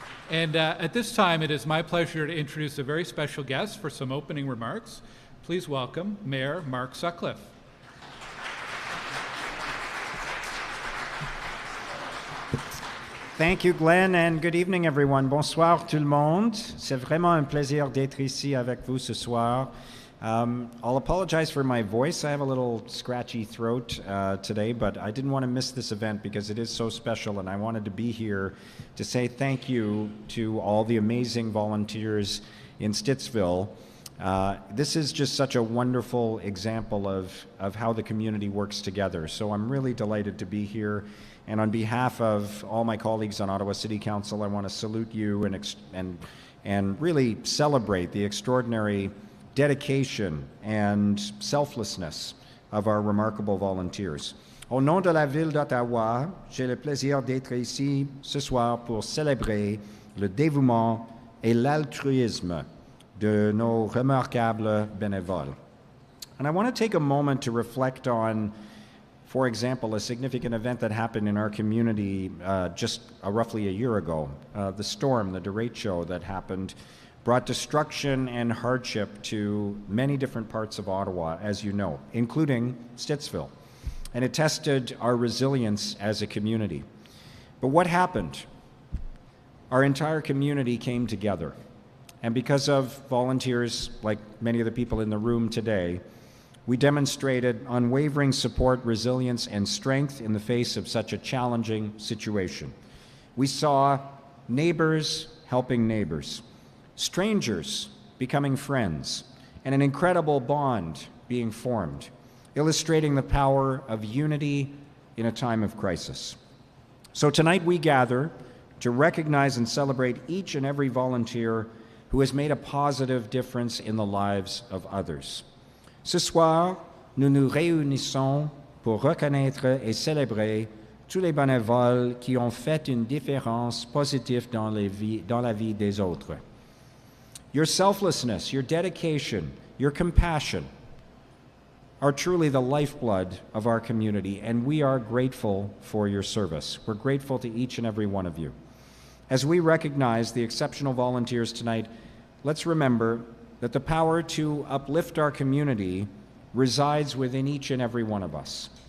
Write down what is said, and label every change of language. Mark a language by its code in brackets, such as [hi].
[en] And at this time, it is my pleasure to introduce a very special guest for some opening remarks. Please welcome Mayor Mark Sutcliffe. Thank you, Glenn, and good evening, everyone. [fr] Bonsoir, tout le monde. C'est vraiment un plaisir d'être ici avec vous ce soir. [en] I'll apologize for my voice. I have a little scratchy throat today, but I didn't want to miss this event because it is so special, and I wanted to be here to say thank you to all the amazing volunteers in Stittsville. This is just such a wonderful example of how the community works together. So I'm really delighted to be here. And on behalf of all my colleagues on Ottawa City Council, I want to salute you and really celebrate the extraordinary dedication and selflessness of our remarkable volunteers. [fr] Au nom de la ville d'Ottawa, j'ai le plaisir d'être ici ce soir pour célébrer le dévouement et l'altruisme de nos remarquables bénévoles. [en] And I want to take a moment to reflect on, for example, a significant event that happened in our community just roughly a year ago. The storm, the derecho that happened, brought destruction and hardship to many different parts of Ottawa, as you know, including Stittsville. And it tested our resilience as a community. But what happened? Our entire community came together. And because of volunteers, like many of the people in the room today, we demonstrated unwavering support, resilience, and strength in the face of such a challenging situation. We saw neighbors helping neighbors, strangers becoming friends, and an incredible bond being formed, illustrating the power of unity in a time of crisis. So tonight we gather to recognize and celebrate each and every volunteer who has made a positive difference in the lives of others. [fr] Ce soir, nous nous réunissons pour reconnaître et célébrer tous les bénévoles qui ont fait une différence positive dans la vie des autres. [en] Your selflessness, your dedication, your compassion are truly the lifeblood of our community, and we are grateful for your service. We're grateful to each and every one of you. As we recognize the exceptional volunteers tonight, let's remember that the power to uplift our community resides within each and every one of us.